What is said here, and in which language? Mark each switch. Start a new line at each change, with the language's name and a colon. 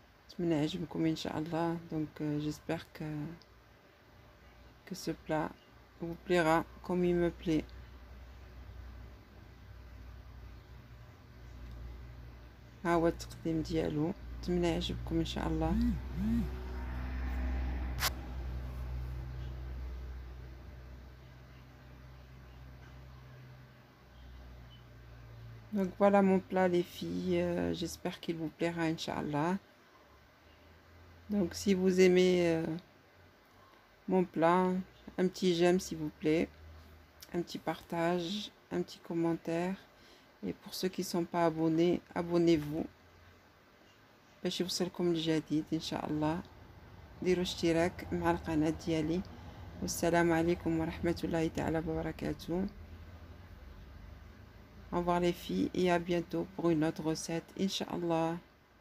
Arabic: نتمنى يعجبكم ان شاء الله.
French: donc j'espère que ce plat vous plaira comme il me plaît.
Arabic: ها هو التقديم ديالو، نتمنى يعجبكم ان شاء الله.
French: donc voilà mon plat les filles, j'espère qu'il vous plaira Inch'Allah. Donc si vous aimez mon plat, un petit j'aime s'il vous plaît, un petit partage, un petit commentaire. Et pour ceux qui ne sont pas abonnés, abonnez-vous
Arabic: باش يوصلكم الجديد ان شاء الله. ديروا اشتراك مع القناة ديالي. والسلام عليكم ورحمة الله تعالى وبركاته.
French: Au revoir les filles et à bientôt pour une autre recette, Inch'Allah.